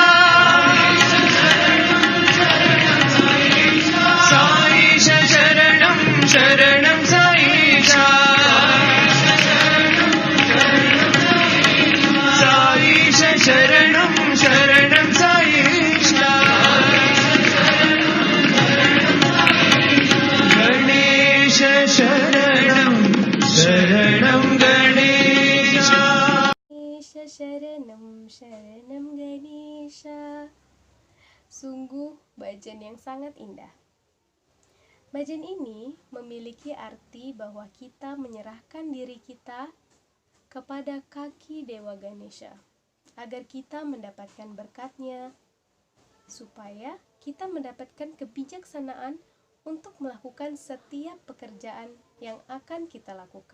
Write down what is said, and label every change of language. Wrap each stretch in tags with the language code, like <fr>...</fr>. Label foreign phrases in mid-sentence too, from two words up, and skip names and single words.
<sa>साईश शरणं शरणं साईश साईश शरणं शरणं साईश गणेश शरणं शरणं गणेश गणेश शरणं शरणं गणेश.</sa> <id>Sungguh bacaan yang sangat indah. Bacaan ini memiliki arti bahwa kita menyerahkan diri kita kepada kaki Dewa Ganesha agar kita mendapatkan berkatnya, supaya kita mendapatkan kebijaksanaan untuk melakukan setiap pekerjaan yang akan kita lakukan.</id>